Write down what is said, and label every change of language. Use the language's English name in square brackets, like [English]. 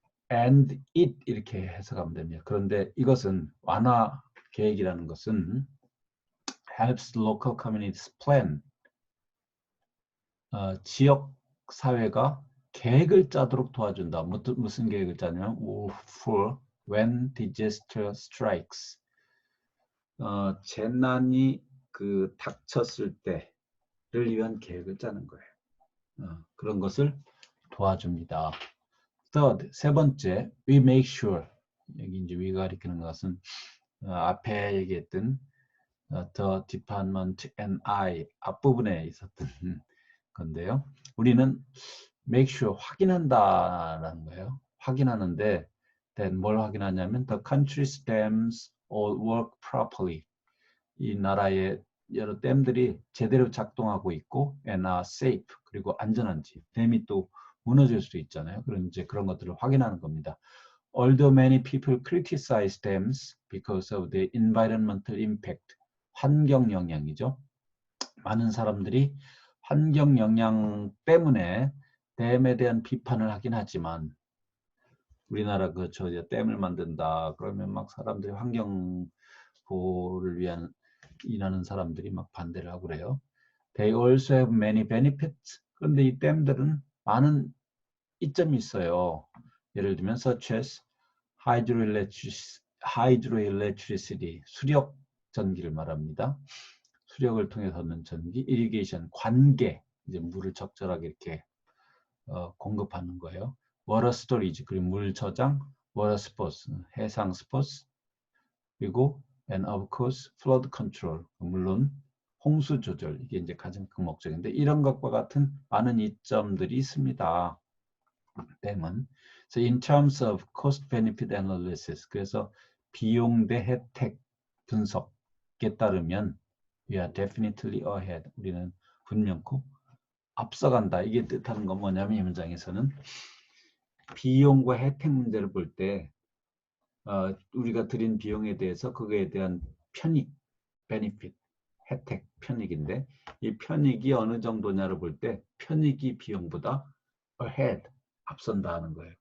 [English] and it [Korean] 이렇게 해석하면 됩니다. 그런데 이것은 완화 계획이라는 것은 [English] helps local communities plan [Korean] 지역 사회가 계획을 짜도록 도와준다. 무슨 계획을 짜냐면 [English] for when disaster strikes [Korean] 재난이 닥쳤을 때를 위한 계획을 짜는 거예요. 그런 것을 도와줍니다. [English] Third, [Korean] 세 번째, [English] we make sure. [Korean] 여기 이제 we가 가리키는 것은 앞에 얘기했던 [English] the department and I [Korean] 앞부분에 있었던 건데요. 우리는 [English] make sure [Korean] 확인한다라는 거예요. 확인하는데 [English] then [Korean] 뭘 확인하냐면 [English] the country's dams all work properly. [Korean] 이 나라의 여러 댐들이 제대로 작동하고 있고 [English] and are safe [Korean] 그리고 안전한지 댐이 또 무너질 수도 있잖아요. 그런 이제 그런 것들을 확인하는 겁니다. [English] Although many people criticize dams because of the environmental impact [Korean] 환경 영향이죠. 많은 사람들이 환경 영향 때문에 댐에 대한 비판을 하긴 하지만 우리나라 댐을 만든다 그러면 막 사람들이 환경 보호를 위한 일하는 사람들이 막 반대를 하고 그래요. [English] They also have many benefits. [Korean] 그런데 이 댐들은 많은 이점이 있어요. 예를 들면 [English] such as hydroelectricity, [Korean] 수력 전기를 말합니다. 수력을 통해서 얻는 전기, irrigation, 관계, 이제 물을 적절하게 이렇게 공급하는 거예요. water storage, 그리고 물 저장, water sports, 해상 스포츠, 그리고 [English] and of course flood control, [Korean] 물론 홍수 조절, 이게 이제 가장 큰 목적인데 이런 것과 같은 많은 이점들이 있습니다. 댐은. [English] So in terms of cost benefit analysis, [Korean] 그래서 비용 대 혜택 분석에 따르면 [English] we are definitely ahead. [Korean] 우리는 분명코 앞서간다. 이게 뜻하는 건 뭐냐면 이 문장에서는 비용과 혜택 문제를 볼 때 우리가 들인 비용에 대해서 그거에 대한 편익, benefit, 혜택, 편익인데 이 편익이 어느 정도냐를 볼 때 편익이 비용보다 ahead, 앞선다 하는 거예요.